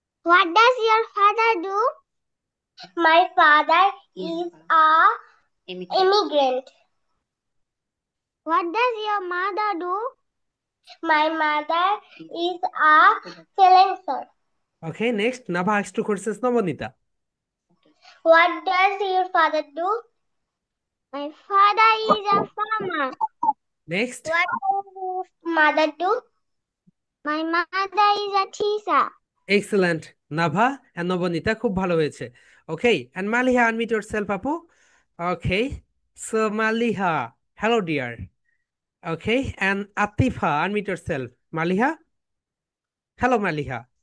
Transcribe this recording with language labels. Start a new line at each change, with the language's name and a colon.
English: What does your father do? My father is a immigrant. What does your mother do? My mother is a freelancer. Okay, next Nava asks two questions, Namnita. What does your father do? My father is a farmer. Next What does your mother do? My mother is a teacher. Excellent.
Bangla: নাভা and Nabanita খুব ভালো হয়েছে। ওকে, and Maliha
English: unmute yourself
Bangla: আপু।
English: Okay, so Maliha, hello dear. Okay, and Atifa unmute yourself। Maliha, hello Maliha.